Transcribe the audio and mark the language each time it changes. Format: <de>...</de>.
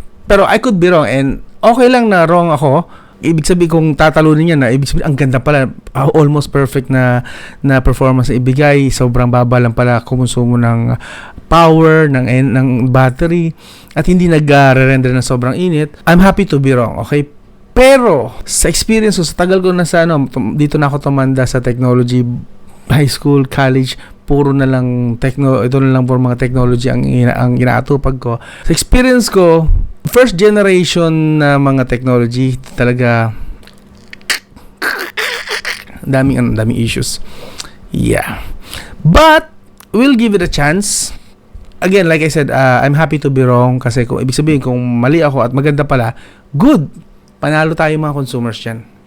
<en>Pero I could be wrong, and</en> <tl>okay lang na wrong ako. Ibig sabihin kung tatalunin niya na, ibig sabihin, ang ganda pala, almost perfect na performance na ibigay, sobrang baba lang pala kumonsumo ng power, ng battery, at hindi nag-render na sobrang init.</tl> <en>I'm happy to be wrong, okay?</en> <tl>Pero, sa experience ko, sa tagal ko na sa, dito na ako tumanda sa technology, high school, college, puro na lang, ito na lang puro mga technology ang inaatupag ko. Sa experience ko, first generation na mga technology, talaga, daming issues. Yeah.</tl> <en>But, we'll give it a chance. Again, like I said, I'm happy to be wrong</en> <tl>kasi kung ibig sabihin kung mali ako at maganda pala,</tl> <en>good.</en> <tl>Panalo tayo mga consumers dyan.</tl>